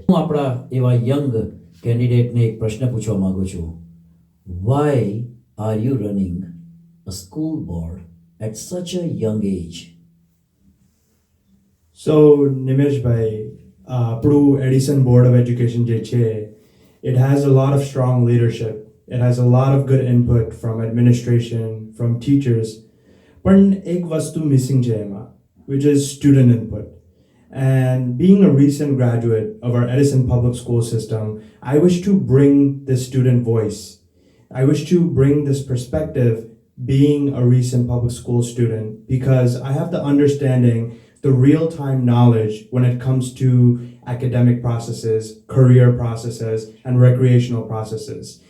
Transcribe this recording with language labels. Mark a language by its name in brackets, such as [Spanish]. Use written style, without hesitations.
[Gujarati] હું આપણા એવા યંગ કેન્ડિડેટને એક પ્રશ્ન પૂછવા માંગુ છું. [English] Why are you running a school board at such a young age? So Nimesh bhai, આપણું Edison board of education જે છે, it has a lot of strong leadership. It has a lot of good input from administration, from teachers. [Gujarati] પણ એક વસ્તુ missing છે એમાં, [English] which is student input. And being a recent graduate of our Edison public school system, I wish to bring this student voice. I wish to bring this perspective being a recent public school student, because I have the understanding, the real-time knowledge when it comes to academic processes, career processes, and recreational processes.